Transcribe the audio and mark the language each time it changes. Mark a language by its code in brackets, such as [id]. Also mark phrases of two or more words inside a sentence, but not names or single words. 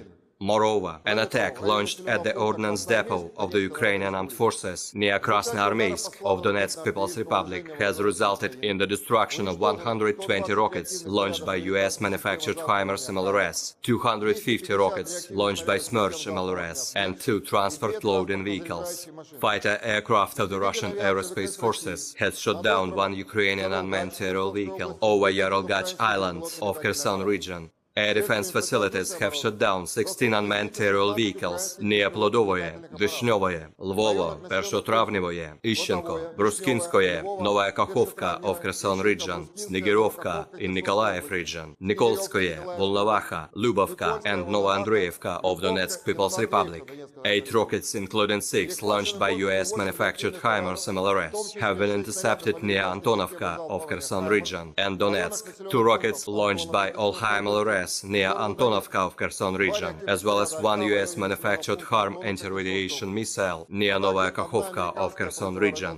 [en] Moreover, an attack launched at the ordnance depot of the Ukrainian Armed Forces near Krasnoarmeysk of Donetsk People's Republic has resulted in the destruction of 120 rockets launched by US-manufactured HIMARS MLRS, 250 rockets launched by Smerch MLRS, and 2 transport loading vehicles. Fighter aircraft of the Russian Aerospace Forces has shot down 1 Ukrainian unmanned aerial vehicle over Yarolgach Island of Kherson region. Air defense facilities have shot down 16 unmanned aerial vehicles near Plodovoye, Vishnyovoye, Lvovo, Pershotravnevoye, Ishchenko, Bruskinskoye, Novaya Kakhovka of Kherson region, Snigirovka in Nikolaev region, Nikolskoye, Volnovaha, Lubovka, and Novoandreevka of Donetsk People's Republic. 8 rockets, including 6 launched by US-manufactured HIMARS MLRS, have been intercepted near Antonovka of Kherson region and Donetsk. 2 rockets launched by Olha MLRS near Antonovka of Kherson region, as well as 1 US-manufactured HARM anti-radiation missile near Novaya Kakhovka of Kherson region.